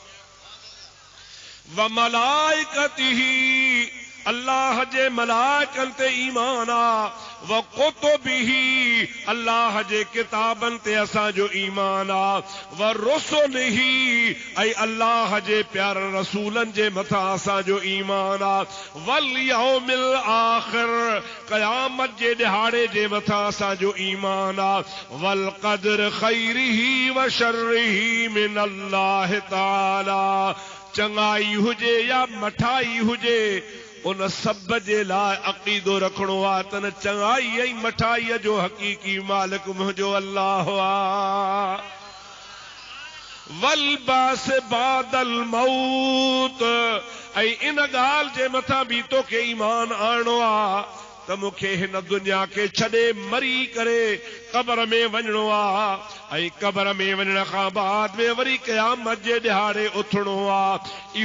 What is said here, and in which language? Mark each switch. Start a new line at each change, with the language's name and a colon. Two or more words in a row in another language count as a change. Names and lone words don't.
Arabic: وملائكته,
Sindhi: अल्लाह जे मलाइकनि ते ईमान आ।
Arabic: وكتبه,
Sindhi: अल्लाह जे किताबनि ते असांजो ईमान आ।
Arabic: ورسله,
Sindhi: ऐं अल्लाह जे प्यारनि रसूलनि जे मथां असांजो ईमान आ।
Arabic: واليوم الآخر,
Sindhi: क़यामत जे ॾिहाड़े जे मथां असांजो ईमान आ।
Arabic: والقدر خيره وشره من الله تعالى,
Sindhi: चङाई हुजे या मठाई हुजे, उन सब जे लाइ अक़ीदो रखणो आहे त न चङाई ऐं मठाईअ जो हक़ीक़ी मालिक मुंहिंजो अल्लाह आ।
Arabic: والبعث بعد الموت,
Sindhi: ऐं इन ॻाल्हि जे मथां बि तोखे ईमान आणणो आहे त मूंखे हिन दुनिया खे छॾे मरी करे क़ब्र में वञणो आहे ऐं क़ब्र में वञण खां बाद में वरी क़यामत जे ॾिहाड़े उथणो आहे।